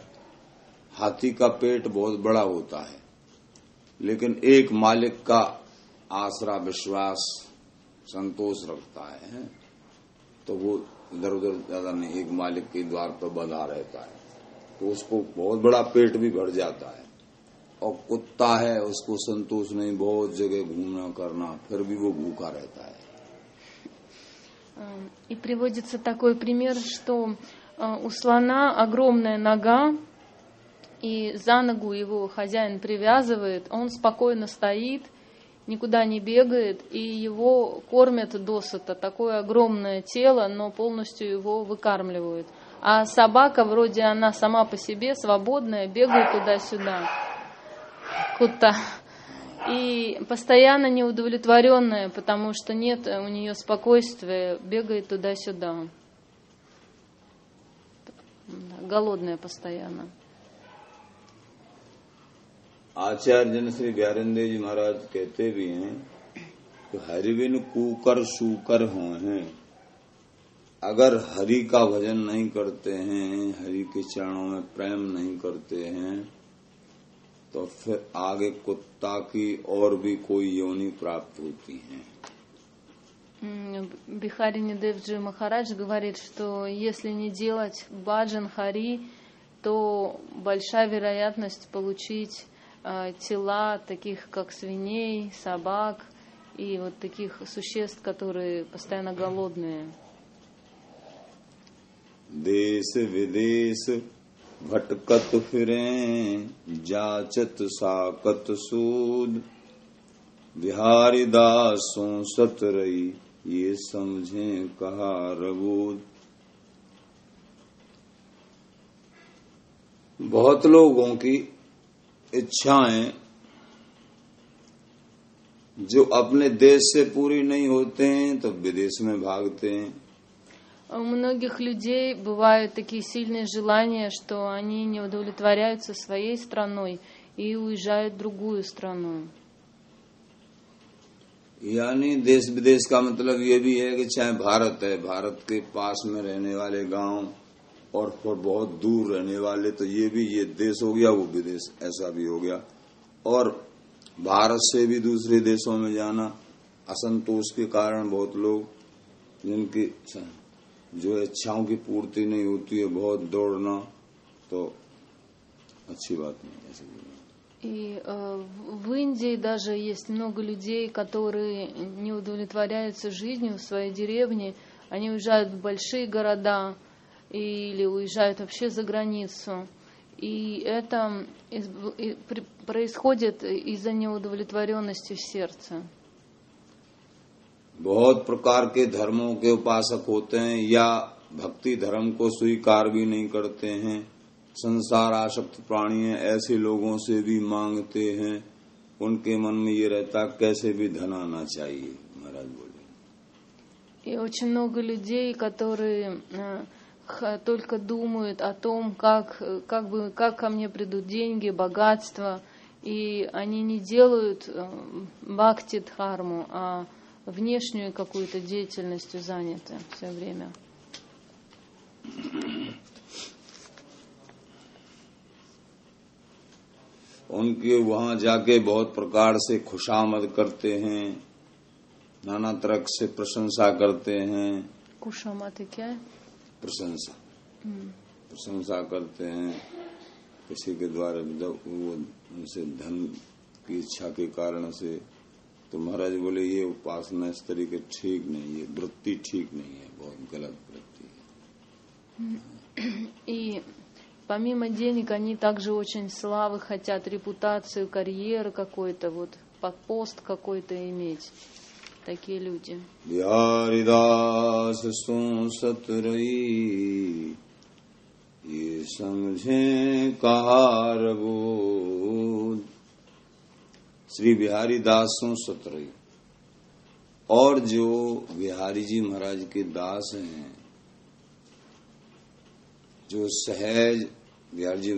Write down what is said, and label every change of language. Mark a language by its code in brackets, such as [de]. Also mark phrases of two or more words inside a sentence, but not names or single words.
[hi] हाथी का पेट बहुत बड़ा होता है, लेकिन एक मालिक का आसरा, विश्वास, संतोष रखता है, तो वो इधर उधर ज्यादा नहीं, एक मालिक के द्वार पर बंधा रहता है, तो उसको बहुत बड़ा पेट भी भर जाता है। और कुत्ता है, उसको संतोष नहीं, बहुत जगह घूमना करना, फिर भी वो भूखा रहता है। [ru] И приводится такой пример, что у слона огромная нога, и за ногу его хозяин привязывает, он спокойно стоит, никуда не бегает, и его кормят досыта. Такое огромное тело, но полностью его выкармливают. А собака, вроде она сама по себе, свободная, бегает туда-сюда. Кута. И постоянно неудовлетворенная, потому что нет у нее спокойствия, бегает туда-сюда. Голодная постоянно. [hi] आचार्य श्री बिहारींद्र जी महाराज कहते भी हैं कि हरिबिन कूकर सूकर हुए हैं। अगर हरि का भजन नहीं करते हैं, हरि के चरणों में प्रेम नहीं करते हैं, तो फिर आगे कुत्ता की और भी कोई योनि प्राप्त होती है। [ru] Бихарини Девджи Махарадж говорит, что если не делать баджан хари, то большая вероятность получить тела таких, как свиней, собак и вот таких существ, которые постоянно голодные. [hi] देश विदेश भटकत फिरें जाचत साकत सूद बिहारी दासों सतरई ये समझें कहा रबूद। बहुत लोगों की इच्छाएं जो अपने देश से पूरी नहीं होते हैं तो विदेश में भागते हैं। [ru] У многих людей бывают такие сильные желания, что они не удовлетворяются своей страной и уезжают в другую страну. [hi] यानी देश विदेश का मतलब ये भी है कि चाहे भारत है, भारत के पास में रहने वाले गांव और बहुत दूर रहने वाले, तो ये भी ये देश हो गया, वो विदेश ऐसा भी हो गया। और भारत से भी दूसरे देशों में जाना, असंतोष के कारण बहुत लोग जिनकी जो इच्छाओं की पूर्ति नहीं होती है, बहुत दौड़ना तो अच्छी बात नहीं ऐसे। [ru] И в Индии даже есть много людей, которые не удовлетворяются жизнью в своей деревне. Они уезжают в большие города или уезжают вообще за границу. И это происходит из-за неудовлетворенности в сердце. [hi] बहुत प्रकार के धर्मों के उपासक होते हैं या भक्ति धर्म को स्वीकार भी नहीं करते हैं। संसार आसक्त प्राणी हैं, ऐसे लोगों से भी मांगते हैं। उनके मन में ये रहता कैसे भी धन आना चाहिए। महाराज बोले। [ru] И очень много людей, которые только думают о том, как ко мне придут деньги, богатство, и они не делают бхакти-дхарму, а внешнюю какую-то деятельностью заняты все время. [hi] उनके वहां जाके बहुत प्रकार से खुशामद करते हैं, नाना तरह से प्रशंसा करते हैं। खुशामद क्या है? प्रशंसा प्रशंसा करते हैं किसी के द्वारा, वो उनसे धन की इच्छा के कारण से। तो महाराज बोले ये उपासना इस तरीके ठीक नहीं, ये वृत्ति ठीक नहीं है, बहुत गलत वृत्ति है। [ru] И помимо денег они также очень славы хотят, репутацию, карьеру какой-то, вот пост какой-то иметь. Такие люди. [hi] बिहारी दास सो सतरई ये समझे कहा रबूद। श्री बिहारी दासों सतरई, और जो बिहारी जी महाराज के दास हैं, जो सहज बिहारी जी